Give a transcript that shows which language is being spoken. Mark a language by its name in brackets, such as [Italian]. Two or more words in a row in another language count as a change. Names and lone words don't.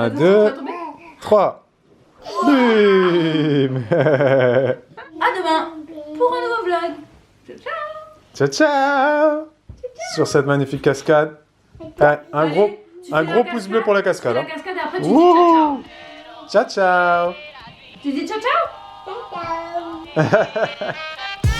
[French] Attention, 2, tu vas tomber. 3. Bim. À demain pour un nouveau vlog. [Italian] Ciao, ciao. Ciao, ciao. [French] Sur cette magnifique cascade. Ah, un Allez, gros, tu un fais gros la pouce bleu cascade, pour la tu fais cascade. la Hein. cascade et après tu dis ciao Wouhou. ciao. [Italian] Ciao, ciao. [French] Tu dis [Italian] ciao ciao. [French] Ciao.